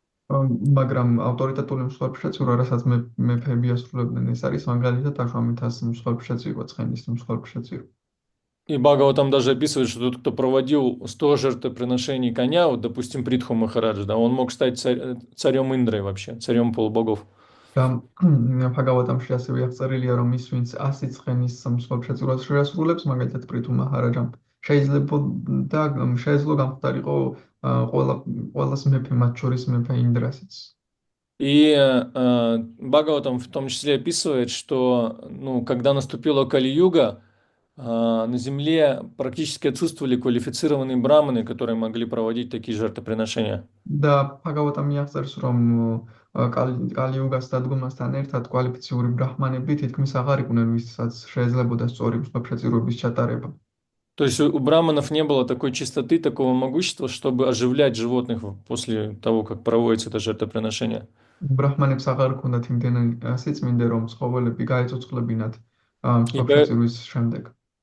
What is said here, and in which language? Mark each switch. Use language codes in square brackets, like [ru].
[ka] მაგრამ ავტორიტეტული მსხვერპლშეწირვა, რასაც მეფეები ასრულებდნენ, ეს არის მაგალითად აშვამეთას მსხვერპლშეწირვა, ცხენის მსხვერპლშეწირვა. [ru] И Бхагаватам даже описывает, что тот, кто проводил 100 жертвоприношений коня, вот, допустим, Притху Махарадж, да, он мог стать царем Индры вообще, царем полубогов. [ka] და ბჰაგავატამში ასევე აღწერილია, რომ ის, ვინც 100 ცხენის მსხვერპლშეწირვას შეასრულებს, მაგალითად პრითუ მაჰარაჯამ, შეიძლება გამხდარიყო ყველას მეფე, მათ შორის მეფე ინდრასიც. [ru] И Бхагаватам в том числе описывает, что, ну, когда наступила Кали-юга, на земле практически отсутствовали квалифицированные браманы, которые могли проводить такие жертвоприношения. [ka] და ბჰაგავატამი აღწერს, რომ კალი-იუგას დადგომასთან ერთად კვალიფიციური ბრაჰმანები თითქმის აღარ იყვნენ, ვისაც შეიძლებოდა სწორი მსხვერპლშეწირვების ჩატარება. [ru] То есть у браманов не было такой чистоты, такого могущества, чтобы оживлять животных после того, как проводится это жертвоприношение. [ka] ბრაჰმანებს აღარ ჰქონდათ იმდენი სიწმინდე, რომ ცხოველები გაეцоცხლებინათ მსხვერპლშეწირვის შემდეგ.